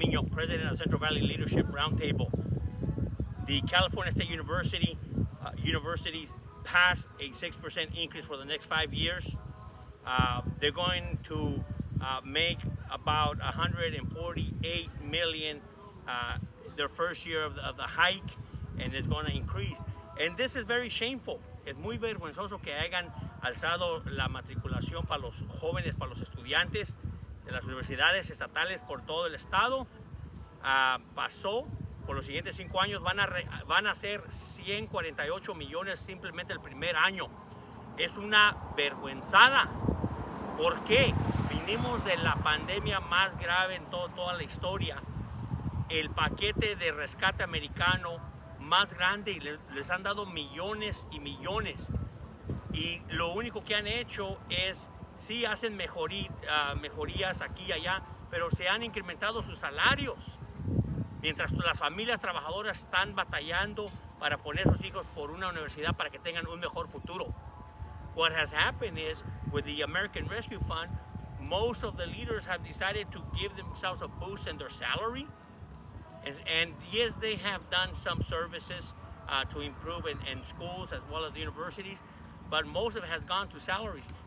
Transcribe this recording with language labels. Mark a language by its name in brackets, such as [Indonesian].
[English] president of Central Valley Leadership Roundtable. The California State universities passed a 6% increase for the next 5 years. They're going to make about $148 million their first year of the hike, and it's going to increase. And this is very shameful. [Spanish] Es muy vergonzoso que hayan alzado la matriculación para los jóvenes, para los estudiantes de las universidades estatales por todo el estado. Pasó por los siguientes 5 años, van a ser 148 millones simplemente el primer año. Es una vergüenzada. ¿Por qué? Vinimos de la pandemia más grave en toda la historia. El paquete de rescate americano más grande, y les han dado millones y millones. Y lo único que han hecho es, sí hacen mejorías aquí y allá, pero se han incrementado sus salarios. Mientras las familias trabajadoras están batallando para poner sus hijos por una universidad para que tengan un mejor futuro. [English] What has happened is, with the American Rescue Fund, most of the leaders have decided to give themselves a boost in their salary. And yes, they have done some services to improve in schools as well as the universities, but most of it has gone to salaries.